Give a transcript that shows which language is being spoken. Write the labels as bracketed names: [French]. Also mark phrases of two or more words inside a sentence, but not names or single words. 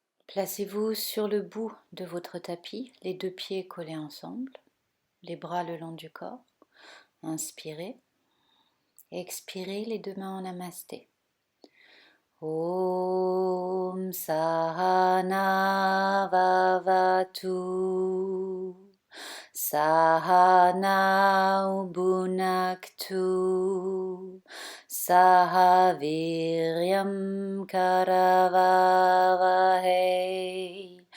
[French] Placez-vous sur le bout de votre tapis, les deux pieds collés ensemble, les bras le long du corps. Inspirez. Expirez les deux mains en namasté. [Sanskrit] ॐ सह नाववतु सह नौ भुनक्तु सह वीर्यं करवावहै